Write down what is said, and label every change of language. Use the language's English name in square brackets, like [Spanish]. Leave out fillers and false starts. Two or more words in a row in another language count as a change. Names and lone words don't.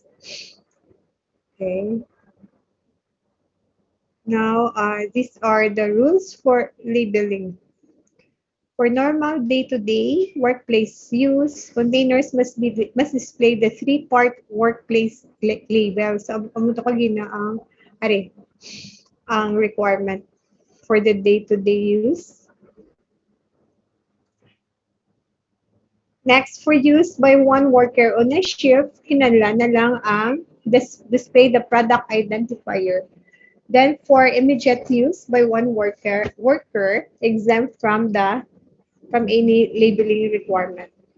[English] Okay. Now, these are the rules for labeling. For normal day-to-day workplace use, containers must display the three-part workplace label. So, [Hiligaynon] amo to kagina ang [English] requirement for the day-to-day use. Next, for use by one worker on a shift, [Hiligaynon] kinahanglan na lang ang [English] display the product identifier. Then, for immediate use by one worker exempt from any labeling requirement.